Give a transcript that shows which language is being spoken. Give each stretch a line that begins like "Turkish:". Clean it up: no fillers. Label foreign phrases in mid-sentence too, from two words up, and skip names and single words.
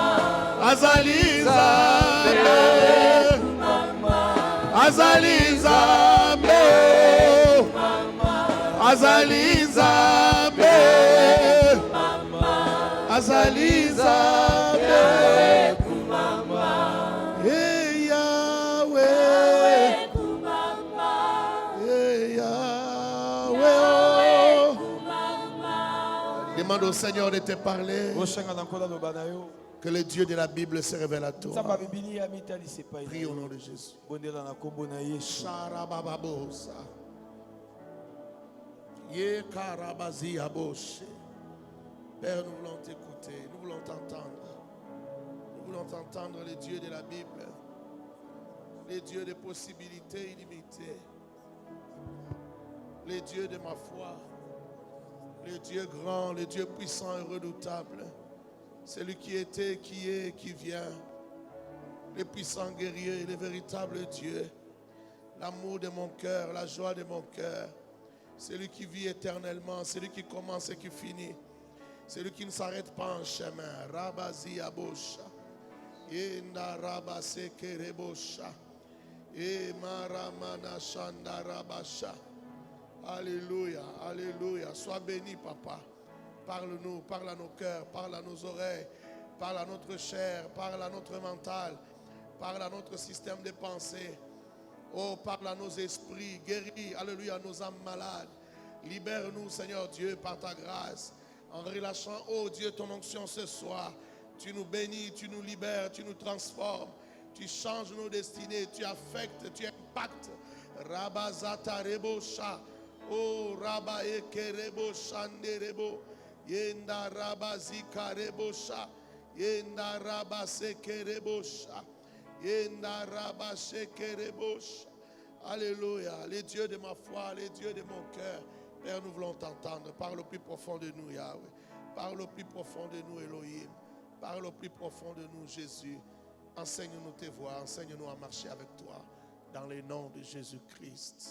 Lingala: azali nzambe, azali nzambe, azali nzambe, azali nzambe, hey Yahweh, hey Yahweh, oh.
French: Demande au Seigneur de te parler, que le Dieu de la Bible se révèle à toi. Prie au nom de Jésus. Sharabababosa. Ye karabazi aboshe. Père, nous voulons t'écouter, nous voulons t'entendre. Nous voulons t'entendre, le Dieu de la Bible, le Dieu des possibilités illimitées, le Dieu de ma foi, le Dieu grand, le Dieu puissant et redoutable, celui qui était, qui est, qui vient, le puissant guerrier, le véritable Dieu, l'amour de mon cœur, la joie de mon cœur, celui qui vit éternellement, celui qui commence et qui finit, celui qui ne s'arrête pas en chemin. Rabazi abosha, enda rabase kerebosha, e maramana shanda rabasha. Alléluia, alléluia. Sois béni, papa. Parle-nous, parle à nos cœurs, parle à nos oreilles, parle à notre chair, parle à notre mental, parle à notre système de pensée. Oh, parle à nos esprits, guéris, alléluia, nos âmes malades. Libère-nous, Seigneur Dieu, par ta grâce. En relâchant, oh Dieu, ton onction ce soir. Tu nous bénis, tu nous libères, tu nous transformes. Tu changes nos destinées, tu affectes, tu impactes. Rabazata rebosha. Oh Rabba ekerebo shanderebo. Yenda rabazika rebosha. Yenda rabasekerebosha. Yenda rabasekerebosha. Alléluia. Les dieux de ma foi, les dieux de mon cœur. Père, nous voulons t'entendre. Parle au plus profond de nous, Yahweh. Parle au plus profond de nous, Elohim. Parle au plus profond de nous, Jésus. Enseigne-nous tes voies. Enseigne-nous à marcher avec toi. Dans le nom de Jésus-Christ.